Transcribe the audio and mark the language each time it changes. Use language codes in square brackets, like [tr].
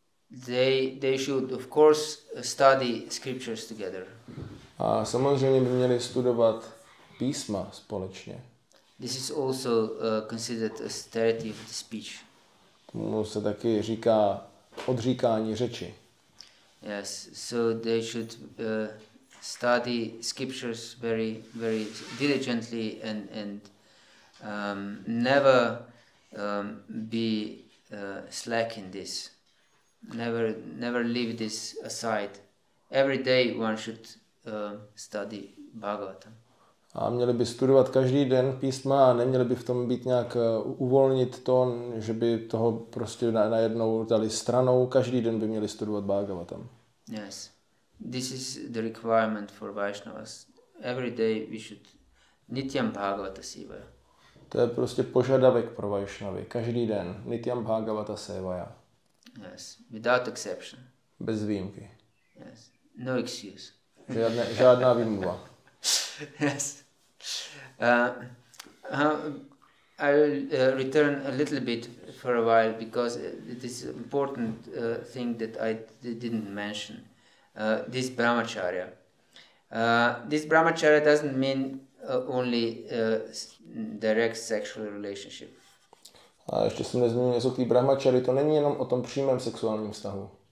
[en] They should of course study scriptures together. [cs] A samozřejmě by měli studovat písma společně. [en] This is also considered austerity of the speech. [cs] Tomu se taky říká odříkání řeči. [en] Yes, so they should study scriptures very, very diligently and never be slack in this. Never leave this aside. Every day one should study Bhagavatam. [cs] A měli by studovat každý den písma a neměli by v tom být nějak uvolnit to, že by toho prostě najednou dali stranou. Každý den by měli studovat Bhagavatam. [en] Yes. This is the requirement for Vaishnavas. Every day we should [sa] Nityam Bhagavata Sevaya. [cs] To je prostě požadavek pro Vaishnavy. Každý den [sa] Nityam Bhagavata Sevaya. [en] Yes, without exception. [cs] Bez výjimky. [en] Yes, no excuse. [cs] Žádná výmluva. [en] Yes. I'll return a little bit for a while because it is an important thing that I didn't mention. This brahmacharya. This brahmacharya doesn't mean only direct sexual relationship. [cs] A ještě jsem nezmínil něco k té brahmachari, to není jenom o tom přímém sexuálním vztahu.